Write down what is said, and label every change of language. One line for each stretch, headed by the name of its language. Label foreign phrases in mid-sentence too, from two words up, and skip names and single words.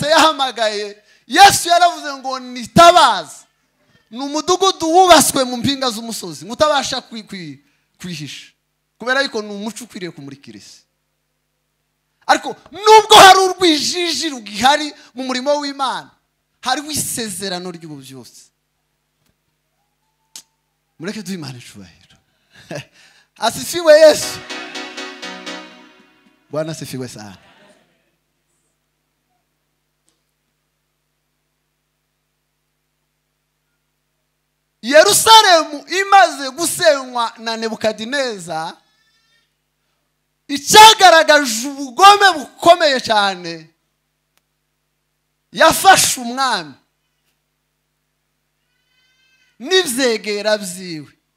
Kinyarwanda: yahamagaye Yesu yaravuze ngo nitabaza ni umudugudu wubaswe mu mpinga z'umusozi mutabasha kwihisha kubera yuko ni umuco ukwiriye kumurikira isi ariko nubwo hari urwijiji rugihari mu murimo w'Imana hariho isezerano ry'ububyutse mureke duhe Imana icubahiro asifiwe Yesu
Swahili: Bwana asifiwe sana
Kinyarwanda: Yerusalemu imaze gusenywa na Nebukadineza icyagaragaje ubugome bukomeye cyane yafashe umwami n'ivyegera byiwe